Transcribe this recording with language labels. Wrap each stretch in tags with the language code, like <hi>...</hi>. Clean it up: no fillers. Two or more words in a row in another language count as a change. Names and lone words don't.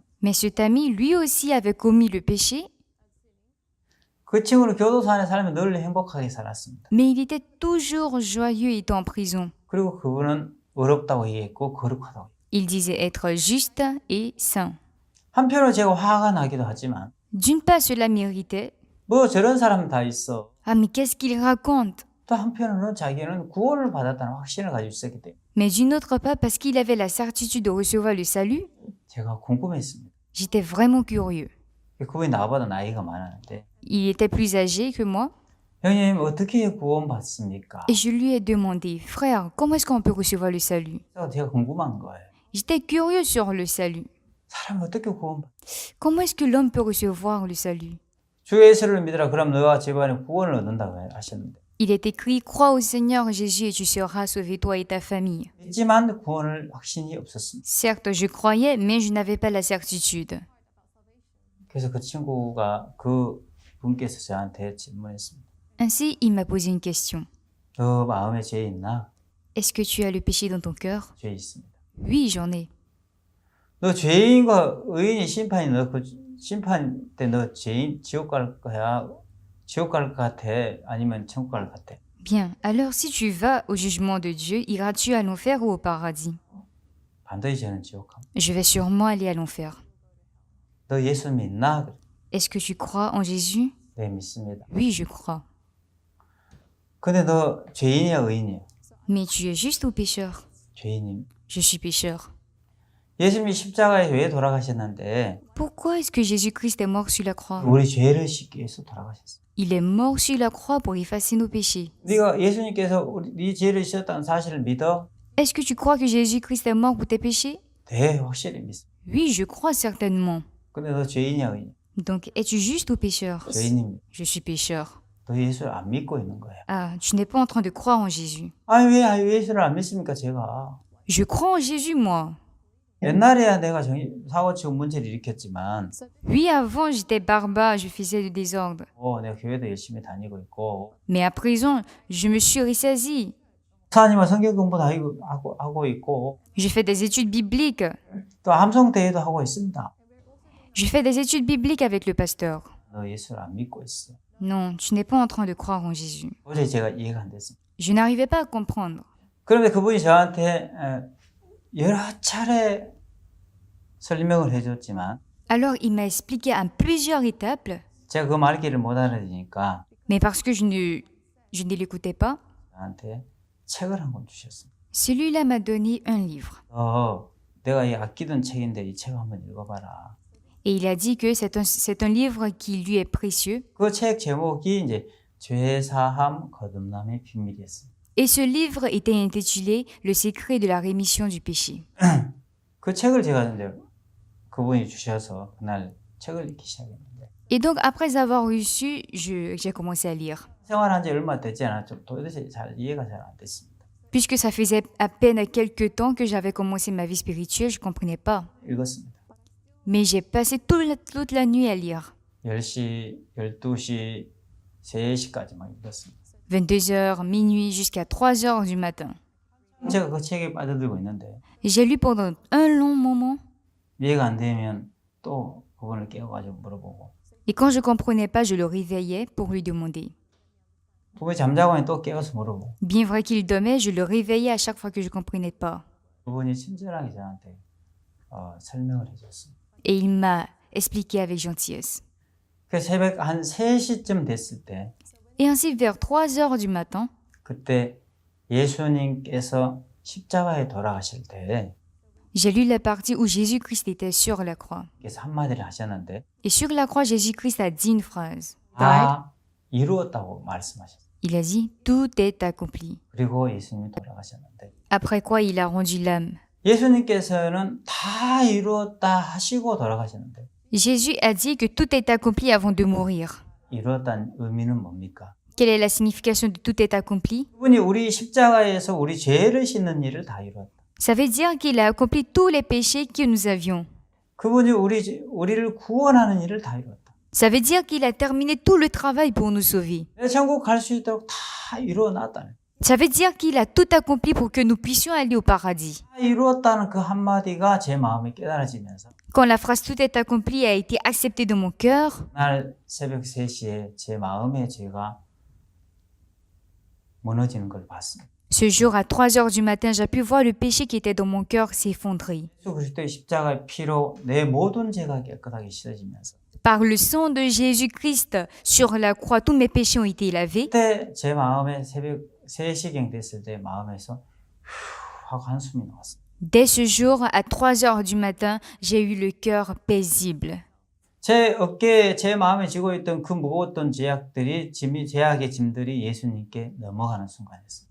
<fr>Mais cet ami, lui aussi, avait commis le péché,</fr> <ko>그 친구는 교도소 안에 살면 늘 행복하게 살았습니다.</ko> <fr>mais il était toujours joyeux étant en prison.</fr> <ko>그리고 그분은 어렵다고 얘기했고 거룩하다고.</ko> <fr>Il disait être juste et saint.</fr> <ko>한편으로 제가 화가 나기도 하지만</ko> <fr>D'une part, cela m'irritait.</fr> <ko>뭐 저런 사람 다 있어.</ko> <fr>Ah, mais qu'est-ce qu'il raconte?</fr> <ko>또 한편으로는 자기는 구원을 받았다는 확신을 가지고 있었기 때문에</ko> <fr>Mais d'une autre part, parce qu'il avait la certitude de recevoir le salut,</fr> <ko>제가 궁금했습니다.</ko> <fr>j'étais vraiment curieux.</fr> <ko>그분이 나보다 나이가 많았는데</ko> <fr>Il était plus âgé que moi,</fr> <ko>형님 어떻게 구원받습니까?</ko> <fr>et je lui ai demandé, frère, comment est-ce qu'on peut recevoir le salut?</fr> <ko>제가 궁금한 거예요.</ko> <fr>J'étais curieux sur le salut.</fr> <ko>사람이 어떻게 구원받?</ko> <fr>Comment est-ce que l'homme peut recevoir le salut?</fr> <ko>주 예수를 믿으라 그럼 너와 집안에 구원을 얻는다고 하셨는데</ko> <fr>Il est écrit, crois au Seigneur Jésus et tu seras sauvé toi et ta famille.</fr> <ko>믿지만 구원을 확신이 없었습니다.</ko> <fr>Certes, je croyais, mais je n'avais pas la certitude.</fr> <ko>그래서 그 친구가 그 분께서 저한테 질문했습니다.</ko> <fr>Ainsi, il m'a posé une question.</fr> <ko>너 마음에 죄 있나?</ko> <fr>Est-ce que tu as le péché dans ton cœur?</fr> <ko>죄 있습니다.</ko> <fr>Oui, j'en ai.</fr> <ko>너 죄인과 의인이 심판이 너 그 심판 때 너 죄인 지옥 갈 거야? 지옥 갈 것 같아? 아니면 천국 갈 것 같아?</ko> <fr>Bien, alors si tu vas au jugement de Dieu, iras-tu à l'enfer ou au paradis?</fr> <ko>반드시 저는 지옥 갑니다.</ko> <fr>Je vais sûrement aller à l'enfer.</fr> <ko>너 예수 믿나? 그래.</ko> <fr>Est-ce que tu crois en Jésus?</fr> <ko>네, 믿습니다.</ko> <fr>Oui, je crois.</fr> <ko>근데 너 죄인이야, 의인이야?</ko> <fr>Mais tu es juste ou pécheur?</fr> <ko>죄인임.</ko> <fr>Je suis pécheur.</fr> <ko>예수님이 십자가에 왜 돌아가셨는데</ko> <fr>Pourquoi est-ce que Jésus-Christ est mort sur la croix?</fr> <ko>우리 죄를 씻기 위해서 돌아가셨어.</ko> <fr>Il est mort sur la croix pour effacer nos péchés.</fr> <ko>네가 예수님께서 네 죄를 씻었다는 사실을 믿어?</ko> <fr>Est-ce que tu crois que Jésus-Christ est mort pour tes péchés?</fr> <ko>네, 확실히 믿어.</ko> <fr>Oui, je crois certainement.</fr> <ko>근데 너 죄인이야, 의인?</ko> <fr>Donc, es-tu juste ou pécheur?</fr> <ko>죄인입니다.</ko> <fr>Je suis pécheur.</fr> <ko>너 예수를 안 믿고 있는 거야.</ko> <fr>Ah, tu n'es pas en train de croire en Jésus.</fr> <ko>아니 왜 예수를 안 믿습니까, 제가?</ko> <fr>Je crois en Jésus, moi.</fr> <ko>옛날에야 내가 사고치고 문제를 일으켰지만</ko> <fr>Oui, avant, j'étais barbare, je faisais du désordre.</fr> <ko>내가 교회도 열심히 다니고 있고</ko> <fr>Mais à présent, je me suis ressaisi.</fr> <ko>목사님과 성경 공부도 하고 있고</ko> <fr>Je fais des études bibliques.</fr> <ko>또 함성대회도 하고 있습니다.</ko> <fr>Je fais des études bibliques avec le pasteur.</fr> <ko>너 예수를 안 믿고 있어.</ko> <fr>Non, tu n'es pas en train de croire en Jésus.</fr> <ko>도저히 제가 이해가 안 됐습니다.</ko> <fr>Je n'arrivais pas à comprendre.</fr> <ko>그런데 그분이 저한테 여러 차례 설명을 해줬지만</ko> <fr>Alors, il m'a expliqué à plusieurs étapes,</fr> <ko>제가 그 말귀를 못 알아들으니까</ko> <fr>mais parce que je ne l'écoutais pas,</fr> <ko>저한테 책을 한 권 주셨습니다.</ko> <fr>celui-là m'a donné un livre.</fr> <ko>내가 이 아끼던 책인데 이 책 한번 읽어봐라.</ko> <fr>Et il a dit que c'est un livre qui lui est précieux.</fr> <ko>그 책 제목이 이제 죄사함 거듭남의 비밀이었습니다.</ko> <fr>Et ce livre était intitulé Le secret de la rémission du péché.</fr> <ko>그 책을 제가 이제 그분이 주셔서 그날 책을 읽기 시작했는데</ko> <fr>Et donc, après avoir reçu, j'ai commencé à lire.</fr> <ko>생활한 지 얼마 되지 않았죠. 도대체 잘 이해가 잘 안 됐습니다.</ko> <fr>Puisque ça faisait à peine quelques temps que j'avais commencé ma vie spirituelle, je ne comprenais pas.</fr> <ko>읽었습니다.</ko> <fr>Mais j'ai passé toute la nuit à lire.</fr> <ko>10시, 12시, 3시까지 막 읽었습니다.</ko> <fr>22h, minuit, jusqu'à 3h du matin.</fr> <ko>제가 그 책에 빠져들고 있는데</ko> <fr>J'ai lu pendant un long moment.</fr> <ko>이해가 안 되면 또 그분을 깨워가지고 물어보고</ko> <fr>Et quand je ne comprenais pas, je le réveillais pour lui demander.</fr> <ko>그분이 잠자고 하면 또 깨워서 물어보고</ko> <fr>Bien vrai qu'il dormait, je le réveillais à chaque fois que je ne comprenais pas.</fr> <ko>그분이 친절하게 저한테 설명을 해줬습니다.</ko> <fr>Et il m'a expliqué avec gentillesse.</fr> <ko>그 새벽 한 3시쯤 됐을 때</ko> <fr>Et ainsi, vers 3h du matin,</fr> <ko>그때 예수님께서 십자가에 돌아가실 때</ko> <fr>j'ai lu la partie où Jésus-Christ était sur la croix.</fr> <ko>그래서 한마디를 하셨는데</ko> <fr>Et sur la croix, Jésus-Christ a dit une phrase.</fr> <ko>다 이루었다고 말씀하셨어요.</ko> <fr>Il a dit « Tout est accompli</fr> <ko>그리고 예수님이 돌아가셨는데 ».</ko> <fr>Après quoi, il a rendu l'âme.</fr> <ko>예수님께서는 다 이루었다 하시고 돌아가셨는데</ko> <fr>Jésus a dit que tout est accompli avant de mourir.</fr> <ko>이루었다는 의미는 뭡니까?</ko> <fr>Quelle est la signification de tout est accompli?</fr> <ko>그분이 우리 십자가에서 우리 죄를 씻는 일을 다 이루었다.</ko> <fr>Ça veut dire qu'il a accompli tous les péchés que nous avions.</fr> <ko>그분이 우리를 구원하는 일을 다 이루었다.</ko> <fr>Ça veut dire qu'il a terminé tout le travail pour nous sauver.</fr> <ko>천국 갈 수 있도록 다 이루어놨다는.</ko> <fr>Ça veut dire qu'il a tout accompli pour que nous puissions aller au paradis.</fr> <ko>다 이루었다는 그 한마디가 제 마음에 깨달아지면서</ko> <fr>Quand la phrase tout est accompli a été acceptée dans mon cœur,</fr> <ko>날 새벽 3시에 제 마음의 죄가 무너지는 걸 봤습니다.</ko> <fr>ce jour à 3h du matin, j'ai pu voir le péché qui était dans mon cœur s'effondrer.</fr> <ko>예수 그리스도의 십자가의 피로 내 모든 죄가 깨끗하게 씻어지면서</ko> <fr>Par le sang de Jésus-Christ sur la croix, tous mes péchés ont été lavés.</fr> <ko>그때 제 마음에 새벽 3시경 됐을 때 마음에서 하고 한숨이 나왔어요.</ko> <fr>Dès ce jour, à 3h du matin, j'ai eu le cœur paisible.</fr> <ko>제 어깨에 제 마음에 지고 있던 그 무거웠던 제약의 짐들이 예수님께 넘어가는 순간이었어요.</ko>